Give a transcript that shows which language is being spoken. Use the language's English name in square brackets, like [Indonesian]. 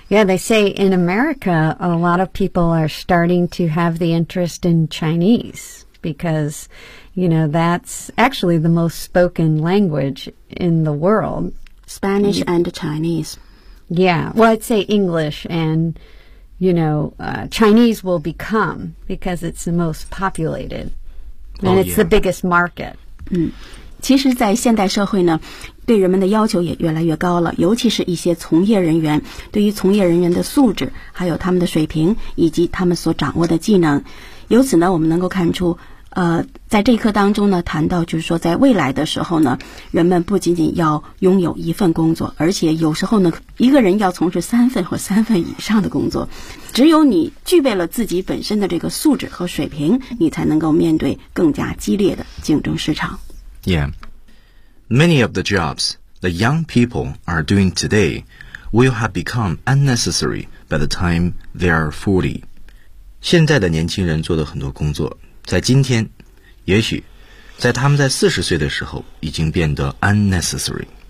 [English] Yeah, they say in America, a lot of people are starting to have the interest in Chinese because, you know, that's actually the most spoken language in the world. Spanish and Chinese. Yeah, well, I'd say English and, you know, Chinese will become because it's the most populated and、 oh, it's、 the biggest market. Mm-hmm. [Chinese] 其实在现代社会呢对人们的要求也越来越高了尤其是一些从业人员对于从业人员的素质还有他们的水平以及他们所掌握的技能由此呢我们能够看出在这一课当中呢谈到就是说在未来的时候呢人们不仅仅要拥有一份工作而且有时候呢一个人要从事三份或三份以上的工作只有你具备了自己本身的这个素质和水平你才能够面对更加激烈的竞争市场 [English] Yeah. Many of the jobs that young people are doing today will have become unnecessary by the time they are 40. [Chinese] 现在的年轻人做的很多工作在今天也许在他们在40岁的时候已经变得 unnecessary.